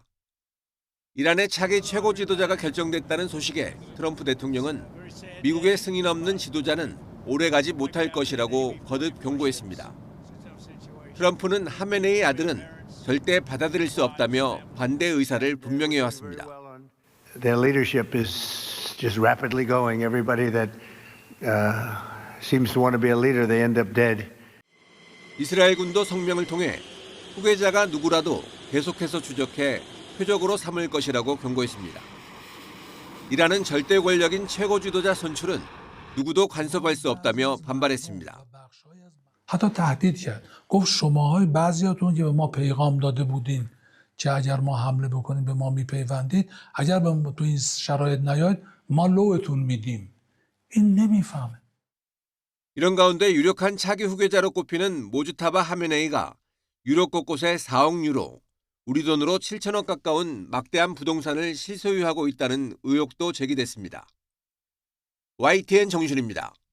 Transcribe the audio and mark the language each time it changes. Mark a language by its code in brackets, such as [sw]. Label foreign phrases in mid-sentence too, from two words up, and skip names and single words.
[ko] 이란의 차기 최고 지도자가 결정됐다는 소식에 트럼프 대통령은 미국의 승인 없는 지도자는 오래가지 못할 것이라고 거듭 경고했습니다. 트럼프는 하메네이 아들은 절대 받아들일 수 없다며 반대 의사를 분명히 해왔습니다. [en] Their leadership is just rapidly going. Everybody that seems to want to be a leader, they end up dead. [ko] 이스라엘군도 성명을 통해 후계자가 누구라도 계속해서 추적해 표적으로 삼을 것이라고 경고했습니다. 이란은 절대 권력인 최고 지도자 선출은 누구도 간섭할 수 없다며 반발했습니다. [fa] حتی تهدید کرد گفت شماهای بعضیاتون که به ما پیغام داده بودین که اگر ما حمله بکنیم به ما میپیوندید اگر به تو این شرایط نیاید ما لوتون میدیم این نمیفهمه. [ko] 이런 가운데 유력한 차기 후계자로 꼽히는 모주타바 하메네이가 유럽 곳곳에 4억 유로, 우리 돈으로 7천억 가까운 막대한 부동산을 실소유하고 있다는 의혹도 제기됐습니다. YTN 정준입니다.